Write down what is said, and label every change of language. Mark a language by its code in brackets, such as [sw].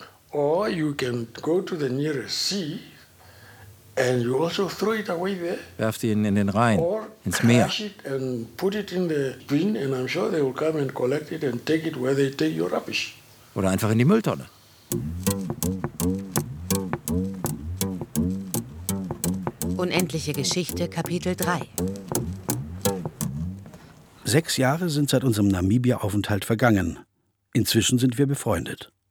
[en] Or you can go to the nearest sea And you also throw it away there. [de] Werft ihn in den Rhein, ins Meer. [en] And put it in the bin, and I'm sure they will come and collect it and take it where they take your rubbish. [de] Oder einfach in die Mülltonne. Unendliche Geschichte, Kapitel 3. 6 Jahre sind seit unserem Namibia-Aufenthalt vergangen. Inzwischen sind wir befreundet.